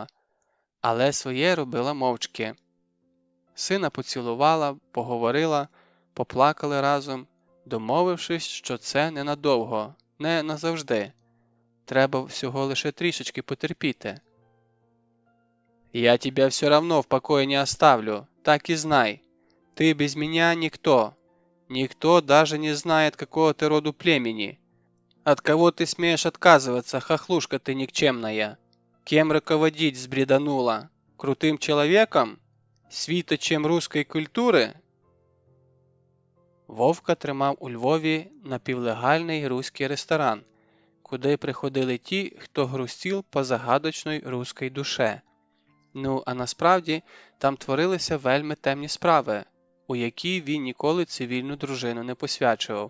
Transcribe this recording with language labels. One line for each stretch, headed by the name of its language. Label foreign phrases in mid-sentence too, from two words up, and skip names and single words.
Ukrainian: Але своє робила мовчки. Сина поцілувала, поговорила, поплакали разом, домовившись, що це ненадовго, не назавжди. Треба всього лише трішечки потерпіти.
Russian: Я тебя все равно в покое не оставлю, так и знай. Ты без меня никто. Никто даже не знает, какого ты роду племени. От кого ты смеешь отказываться, хохлушка ты никчемная? Кем руководить сбреданула? Крутым человеком?
Ukrainian: Світочем руської культури? Вовка тримав у Львові напівлегальний руський ресторан, куди приходили ті, хто грустів по загадочної руській душе. Ну, а насправді там творилися вельми темні справи, у які він ніколи цивільну дружину не посвячував.